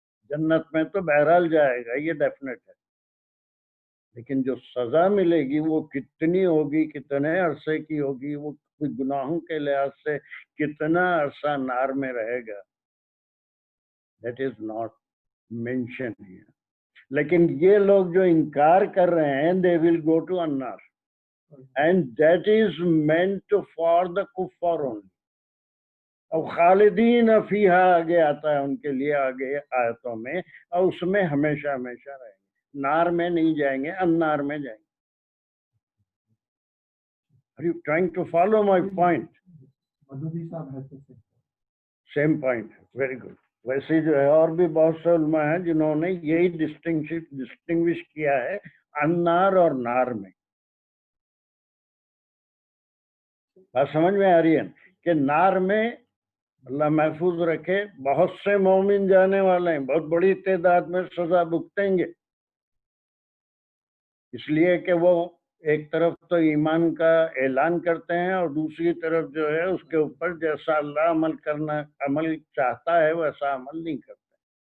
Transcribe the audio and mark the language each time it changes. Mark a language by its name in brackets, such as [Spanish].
[Urdu] جنت میں تو بہرحال جائے گا، یہ ڈیفینیٹ ہے، لیکن جو سزا ملے گی وہ کتنی ہوگی، کتنے عرصے کی ہوگی، وہ گناہوں کے لحاظ سے کتنا عرصہ نار میں رہے گا، [English] That is not mention here. [Urdu] لیکن یہ لوگ جو انکار کر رہے ہیں [English] they will go to النار and that is meant for the kuffar only. [Urdu] اب خالدین فیہا آگے آتا ہے ان کے لیے آگے آیتوں میں، اور اس میں ہمیشہ ہمیشہ رہیں گے، نار میں نہیں جائیں گے، النار میں جائیں گے. [English] Are you trying to follow my point? Same point, very good. [Urdu] ویسے جو ہے اور بھی بہت سے علماء ہیں جنہوں نے یہی ڈسٹنگوش کیا ہے النار اور نار میں. بات سمجھ میں آ رہی ہے کہ نار میں اللہ محفوظ رکھے بہت سے مومن جانے والے ہیں، بہت بڑی تعداد میں سزا بھگتیں گے، اس لیے کہ وہ ایک طرف تو ایمان کا اعلان کرتے ہیں اور دوسری طرف جو ہے اس کے اوپر جیسا اللہ عمل چاہتا ہے ویسا عمل نہیں کرتے.